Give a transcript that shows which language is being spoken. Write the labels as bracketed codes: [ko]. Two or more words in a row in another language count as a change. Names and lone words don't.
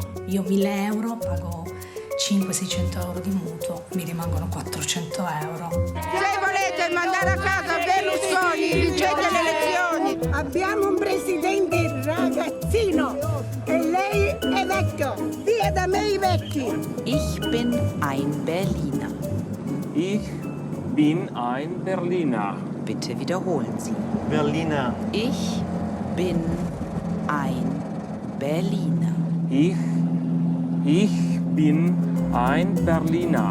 [it] Io 1.000 euro pago 500-600 euro di mutuo, mi rimangono 400 euro. Se volete mandare a casa Berlusconi, vincete le elezioni. Abbiamo un presidente ragazzino e lei è vecchio. Via da me i vecchi. [de] Ich bin ein Berliner. Ich bin ein Berliner. Bitte wiederholen Sie. Berliner. Ich bin ein Berliner. Ich bin ein Berliner.